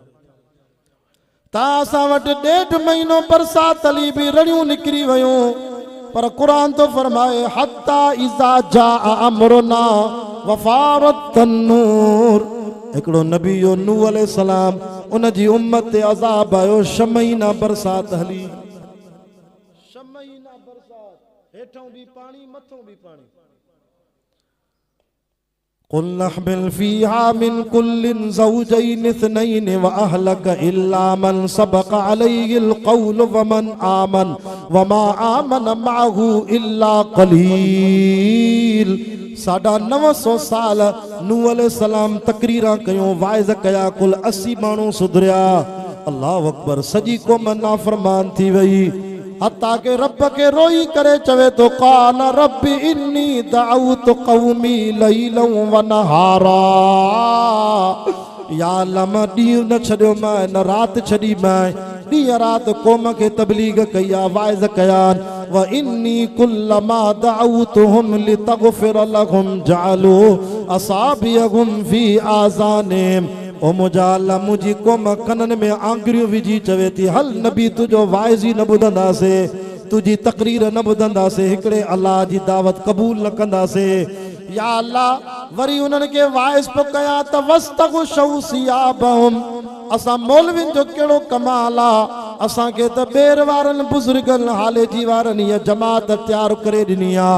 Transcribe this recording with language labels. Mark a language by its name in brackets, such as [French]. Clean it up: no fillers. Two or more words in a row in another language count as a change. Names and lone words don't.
[Sindhi] तव्हां असां वटि 1.5 महीनो बरसात हली बि रड़ियूं निकिरी वियूं, पर क़ुरान तो फरमाए [Arabic] حتى إذا جاء أمرنا وفار التنور. [Sindhi] हिकिड़ो नबी जो नूह अलैहिस्सलाम, उन जी उम्मत ते अज़ाब आयो, 6 महीना बरसात हली, 6 महीना बरसात, हेठों भी पानी मथों भी पानी। [Arabic] قلنا احمل فيها من كل زوجين اثنين وأهلك إلا من سبق عليه القول ومن آمن وما آمن معه إلا قليل. [Sindhi] 950 साल नूह अलैहिस्सलाम तकरीरा कयूं, वाइज़ कया, कुल 80 माण्हू सुधरिया। [Arabic] الله أكبر, [Sindhi] सॼी क़ौम नाफ़रमान थी वई, हत्ता के रब के रोई करे चवे तो [Arabic] قال رب إني دعوت قومي ليلا ونهارا. [Sindhi] या अल्लाह मां ॾींहुं न छॾियो मैं, न राति छॾी मैं, ॾींहुं राति क़ौम खे तबलीग कई आहे, वाइज़ कया। [Arabic] وإني كلما دعوتهم لتغفر لهم جعلوا أصابعهم في آذانهم. [Sindhi] ओ मुंहिंजा अल्लाह, मुंहिंजी क़ौम कननि में आंगुरियूं विझी चवे थी, हल नबी तुंहिंजो वाइज़ ई न ॿुधंदासे, तुंहिंजी तकरीर न ॿुधंदासे, हिकिड़े अल्लाह जी दावत क़बूल न कंदासे। या अल्लाह, वरी उन्हनि खे वाइज़ पियो कयां त [Arabic] واستغشوا ثيابهم, [Sindhi] असां मौलवियुनि जो कहिड़ो कमाल आहे, असांखे त ॿेर वारनि बुज़ुर्गनि हाले जी वारनि हीअ जमात तयारु करे ॾिनी आहे।